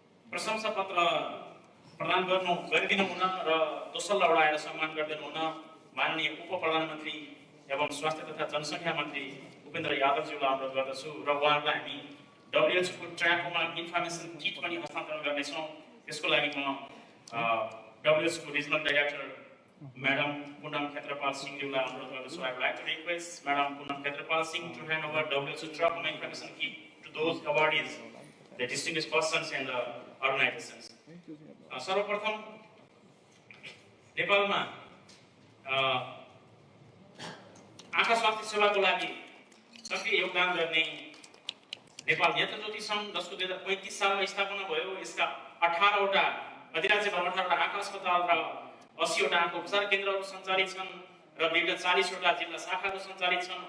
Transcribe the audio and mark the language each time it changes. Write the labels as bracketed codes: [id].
[ne] प्रशंसा पत्र प्रदान गरिदिनु हुन र दोस्रो वडा आएर सम्मान गरिदिनु हुन माननीय उप प्रधानमन्त्री एवं स्वास्थ्य तथा जनसङ्ख्या मन्त्री उपेन्द्र यादवज्यूलाई अनुरोध गर्दछु र उहाँहरूलाई हामी WHO को ट्राकोमा इन्फर्मेसन किट पनि हस्तान्तरण गर्नेछौँ। त्यसको लागि म WHO को regional director Madam Punam Khetrapal Singh will अनुरोध गर्दछु। [en] I would like to request Madam Punam Khetrapal Singh to hand over WHO Trachoma Information Kit to those awardees, the distinguished persons and the organizations. [ne] सर्वप्रथम नेपालमा आँखा स्वास्थ्य सेवाको लागि सक्रिय योगदान गर्ने नेपाल नेत्रज्योति सङ्घ, जसको 2035 सालमा स्थापना भयो। यसका 18वटा अधिराज्यभरमा 18वटा आँखा अस्पताल र 80वटा आँखा उपचार केन्द्रहरू सञ्चालित छन् र विभिन्न 40वटा जिल्ला शाखाहरू सञ्चालित छन्।